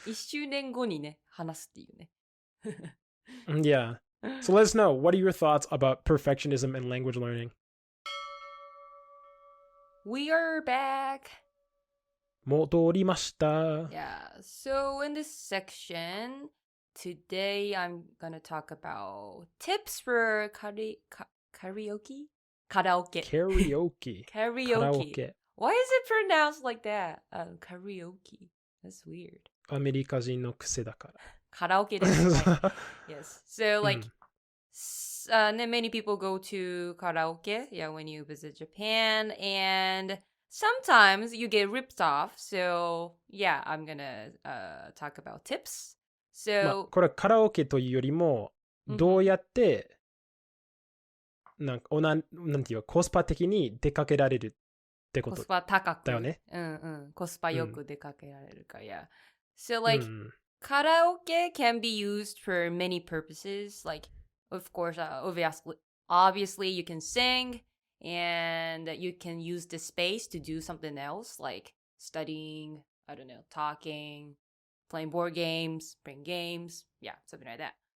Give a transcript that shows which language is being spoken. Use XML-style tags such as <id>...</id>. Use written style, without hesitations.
<ja>1周年後にね、話すっていうね。</ja> <en>Yeah. So let us know, what are your thoughts about perfectionism and language learning? We are back.</en> <ja>戻りました。</ja> <en>Yeah. So in this section, today I'm gonna talk about tips for karaoke. Karaoke. Why is it pronounced like that? Karaoke. That's weird.</en> <ja>アメリカ人の癖だから。カラオケです。Yes.</ja> <en>So like, many people go to karaoke, when you visit Japan, and sometimes you get ripped off. So yeah, I'm gonna talk about tips. So</en> <ja>これはカラオケというよりも、どうやってなんていうかコスパ的に出かけられるってことだよね。コスパ高く。コスパよく出かけられるか。</ja> <en>Yeah. So like, karaoke can be used for many purposes. Like, of course, obviously you can sing, and you can use the space to do something else, like studying, I don't know, talking, playing board games, playing games, something like that.</en>